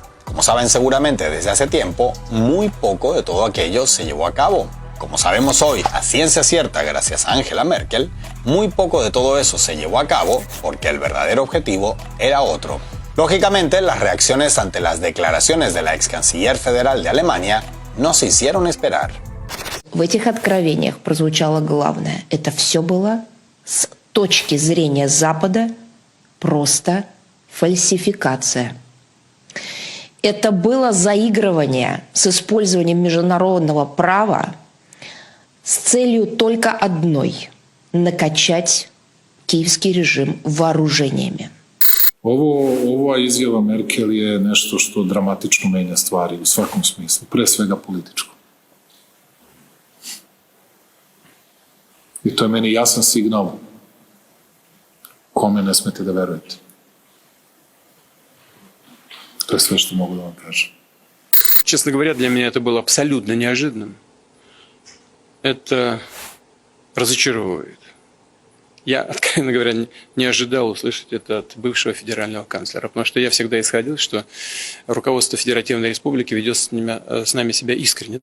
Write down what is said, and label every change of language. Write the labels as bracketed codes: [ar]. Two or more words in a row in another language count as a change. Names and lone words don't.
[es] Como saben seguramente desde hace tiempo, muy poco de todo aquello se llevó a cabo. Como sabemos hoy a ciencia cierta gracias a Angela Merkel, muy poco de todo eso se llevó a cabo porque el verdadero objetivo era otro. Lógicamente, las reacciones ante las declaraciones de la ex canciller federal de Alemania no se hicieron esperar. [ru] В этих откровениях прозвучало главное. Это все было с точки зрения Запада просто фальсификация. Это было заигрывание с использованием международного права с целью только одной – накачать киевский режим вооружениями. [sr] Ova izjava Merkel je nešto što dramatično menja stvari u svakom smislu, pre svega političko. I to je meni jasan signal kome ne smete da verujete. To je sve što mogu da vam kažem. [ru] Честно говоря, для меня это было абсолютно неожиданным. Это разочаровывает. Я, откровенно говоря, не ожидал услышать это от бывшего федерального канцлера, потому что я всегда исходил, что руководство Федеративной Республики ведет с нами себя искренне.